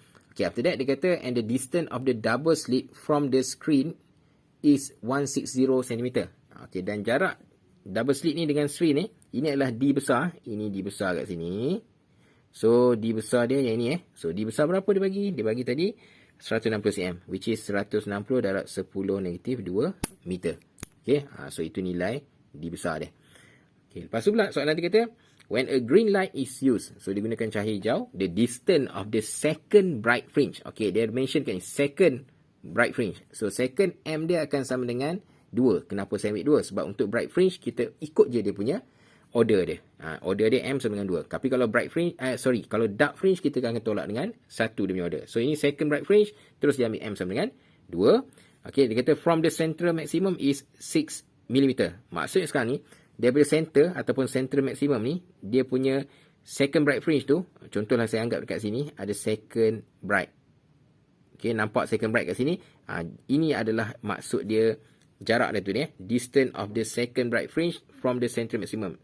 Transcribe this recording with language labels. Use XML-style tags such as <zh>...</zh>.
<en>Okay, after that,</en> <ms>dia kata,</ms> <en>and the distance of the double slit from the screen is 160 cm.</en> <ms>Okay, dan jarak double slit ni dengan screen ni, ini adalah D besar. Ini D besar kat sini. So, D besar dia yang ini So, D besar berapa dia bagi? Dia bagi tadi 160 cm,</ms> <en>which is</en> <ms>160 darab 10 negatif 2 meter. Okay, so itu nilai D besar dia. Okay, lepas tu pula soalan dia kata,</ms> <en>when a green light is used,</en> <ms>so digunakan cahaya hijau,</ms> <en>the distance of the second bright fringe.</en> <ms>Okay, dia mention kan second bright fringe. So, second M dia akan sama dengan 2. Kenapa saya ambil 2? Sebab untuk bright fringe, kita ikut je dia punya order dia. Order dia M sama dengan 2. Tapi kalau bright fringe, kalau dark fringe, kita akan tolak dengan 1 dia punya order. So, ini second bright fringe, terus dia ambil M sama dengan 2.</ms> <en>Okay,</en> <ms>dia kata</ms> <en>from the central maximum is 6 mm.</en> <ms>Maksudnya sekarang ni, daripada center ataupun central maximum ni, dia punya second bright fringe tu, contohlah saya anggap dekat sini, ada second bright. Okay, nampak second bright kat sini. Ini adalah maksud dia, jarak dia tu ni.</ms> <en>Distance of the second bright fringe from the central maximum.</en>